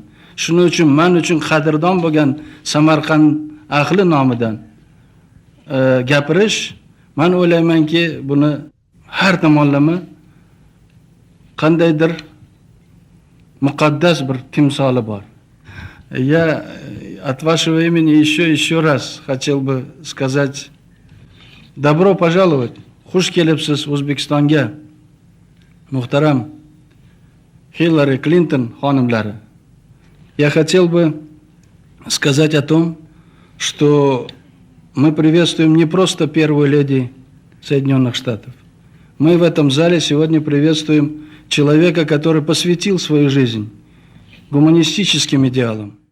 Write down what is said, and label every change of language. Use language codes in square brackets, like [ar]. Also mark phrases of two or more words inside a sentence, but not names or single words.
[uz] Shuning uchun men uchun qadrdon bo'lgan Samarqand ahli nomidan gapirish, men o'ylaymanki, buni har tomonlama qandaydir muqaddas bir timsoli bor. [ru] Я от вашего имени еще раз хотел бы сказать добро пожаловать. [uz] Xush kelibsiz O'zbekistonga. Muhtaram Хиллари Клинтоннинг хонimlari. [ru] Я хотел бы сказать о том, что мы приветствуем не просто первую леди Соединенных Штатов. Мы в этом зале сегодня приветствуем человека, который посвятил свою жизнь гуманистическим идеалам.